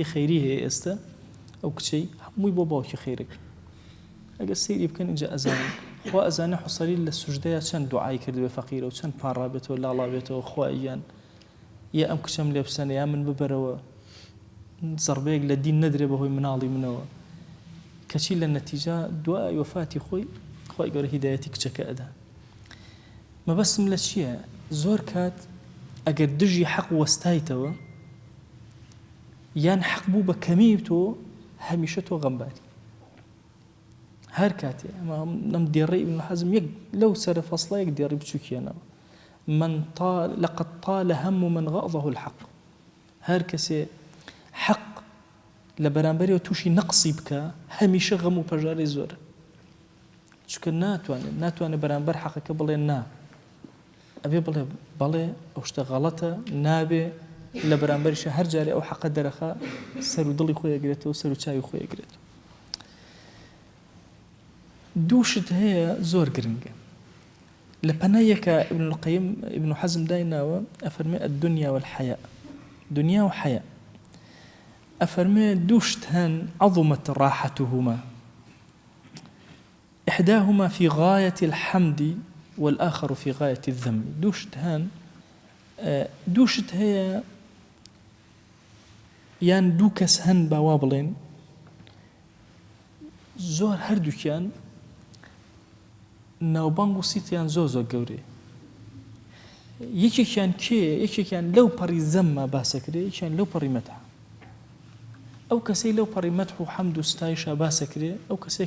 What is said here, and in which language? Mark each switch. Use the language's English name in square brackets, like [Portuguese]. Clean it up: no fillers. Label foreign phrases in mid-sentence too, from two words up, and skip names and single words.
[Central Kurdish] خەیری هەیە ئێستا ئەو کچەی هەمووی بۆ باوکی خەیرەکە ئەگەر سەیری بکەن اینجا ئەزانن خوا ئەزانە حوسەری لە سوژدەیە چەند دوعای کردوێ فەقیرە و چەند پاڕابێتەوە لاڵابێتەوە خواییان یا ئەم کچەم لێ بسەنە یا من ببەرەوە زەربەیەک لە دین نەدرێ بەهۆی مناڵی منەوە کەچی لە نەتیجە دوای وەفاتی خۆی خوای گەورە هیدایەتی کچەکە ئەدا مەبەستم لە چییە زۆر کات ئەگەر دژی حەق وەستایتەوە یان حەق بوو بە کەمی تۆ هەمیشە تۆ غەمباری هەر کاتێ ئەمە لەم دێڕەی ئیبن حەزم یەک لەو سەرە فەسڵەیەک دێڕی بچووکێنەوە [Arabic] لقد طال هم من غضه الحق [Central Kurdish] هەر کەسێ حەق لە بەرامبەرەوە تووشی نەقسی بکە هەمیشە غەم و پەژارەی زۆرە چونکە ناتوانێت بەرامبەر حەقەکە بڵێ نا ئەبێ بڵێ ئەو شتە غەڵەتە نابێ لە بەرامبەریشە هەر جارێ ئەو حەقە دەرەخا سەر و دڵی خۆی ئەگرێتەوە سەر و چاوی خۆی ئەگرێتەوە دووشت هەیە زۆر گرنگە لە پەنایەکە ابن القیم ابن حەزم دایناوە ئەفەرمێ [Arabic] الدنيا والحياء [Central Kurdish] دنیا و حەیا ئەفەرمێ دووشت هەن [Arabic] عظمت راحتهما إحداهما في غاية الحمد والآخر في غاية الذم [Central Kurdish] دووشت هەیە یان دوو کەس هەن باوا بڵێن زۆر هەردووکیان ناوبانگ و سیتیان زۆر گەورەیە یەکێکیان لەو پەڕی زەممە باسەکرێ یەکیان لەو پەڕی مەدح ئەو کەسەی لەو پەڕی مەدح و حەمد و ستایشە باسەکرێ ئەو کەسێک